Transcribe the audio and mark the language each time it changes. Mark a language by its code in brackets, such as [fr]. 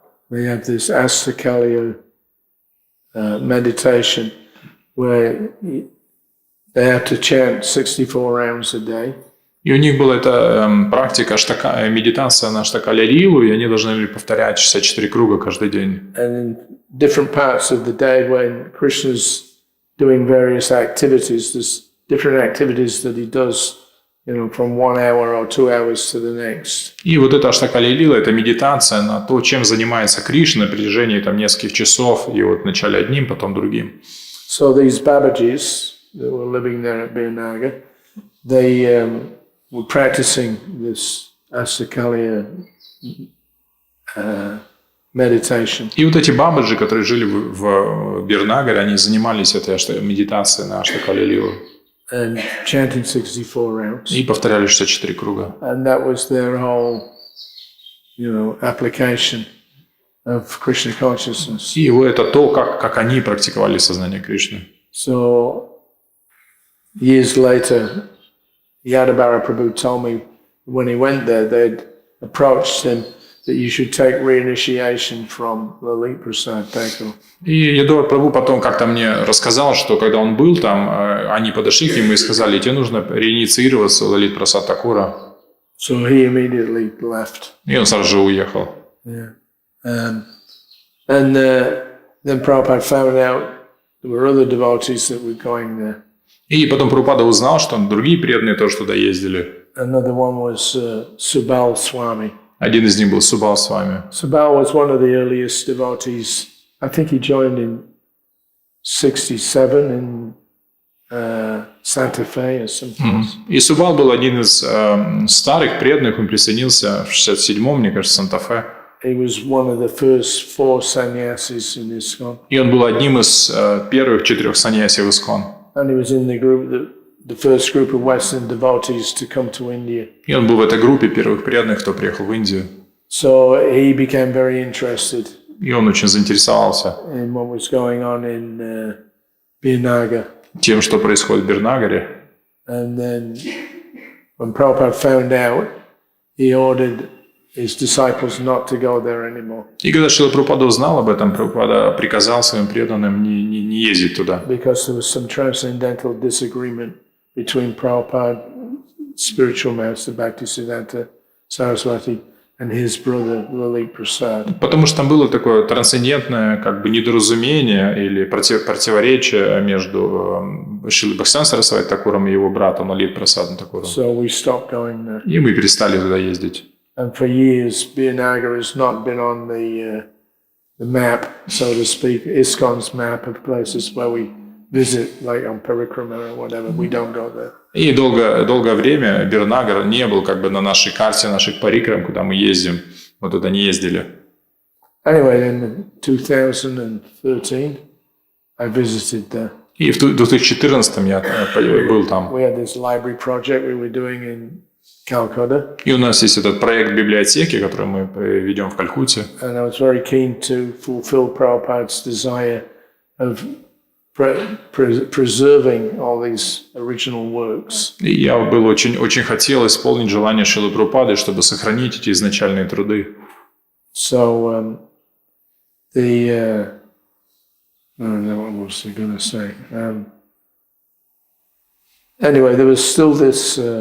[en] They have this Astakaliya meditation where they have to chant 64 rounds a day. [ru] И у них была эта практика, медитация на Аштакалия Лилу, и они должны были повторять 64 круга каждый день. [en] And in different parts of the day when Krishna's doing various activities, there's different activities that he does, from 1 hour or 2 hours to the next. [ru] И вот эта Аштакалия Лила, это медитация на то, чем занимается Кришна на протяжении нескольких часов, и вот вначале одним, потом другим. [en] So these Babajis that were living there at Birnagar, they were practicing this Astakaliya meditation. [ru] И вот эти бабаджи, которые жили в Бирнагаре, они занимались этой медитацией на Аштакалия Лилу. [en] And chanting 64 rounds. [ru] И повторяли 64 круга. [en] And that was their whole, application of Krishna consciousness. [ru] И это то, как они практиковали сознание Кришны. [en] So, years later, Yadabara Prabhu told me when he went there, they'd approached him that you should take reinitiation from Lalit Prasad Thakur. [ru] И Ядуар Прабху потом как-то мне рассказал, что когда он был там, они подошли к нему и сказали, тебе нужно реинициироваться в Лалит Прасад Такура. [en] So he immediately left. [ru] И он сразу же уехал. [en] Yeah. And then Prabhupada found out there were other devotees that were going there. [ru] И потом Прабхупада узнал, что другие преданные тоже туда ездили. [en] Another one was Subal Swami. [ru] Один из них был Субал с вами. [en] Subal was one of the earliest devotees. I think he joined in 67 in Santa Fe or something. [ru] И Субал был один из старых преданных, он присоединился в 67-м, мне кажется, в Санта-Фе. [en] He was one of the first 4 sannyasis in ISKCON. [ru] И он был одним из первых 4 саньяси в ИСККОН. [en] And he was in the group the first group of Western devotees to come to India. [ru] И он был в этой группе первых преданных, кто приехал в Индию. [en] So he became very interested. [ru] И он очень заинтересовался [en] In what was going on in Birnagar. [ru] тем, что происходит в Бирнагаре. [en] And then when Prabhupada found out, he ordered his disciples not to go there anymore. [ru] И когда Шрила Прабхупада узнал об этом, Прабхупада приказал своим преданным не ездить туда. [en] Because there was some transcendental disagreement between Prabhupada, spiritual master Bhaktisiddhanta Saraswati, and his brother Lalit Prasad. [ru] Потому что там было такое трансцендентное как бы недоразумение или противоречие между Шрилой Бхактисиданта Сарасвати Такуром и его братом Лалит Прасадом Такуром. [en] So we stopped going there. [ru] И мы перестали туда ездить. [en] And for years, Birnagar has not been on the map, so to speak, ISKCON's map of places where we visit, like on Parikrama or whatever. We don't go there. [ru] И долгое время Бирнагар не был как бы на нашей карте, наших парикрам, куда мы ездим. Мы туда не ездили. [en] Anyway, in 2013, I visited there. [ru] И в 2014 я был там. [en] We had this library project we were doing in Calcutta. [ru] И у нас есть этот проект библиотеки, который мы ведем в Калькутте. [en] And I was very keen to fulfill Prabhupada's desire of preserving all these original works. [ru] И я был очень хотел исполнить желание Шрилы Прабхупады, чтобы сохранить эти изначальные труды. [en] So what was I going to say? Anyway, there was still this.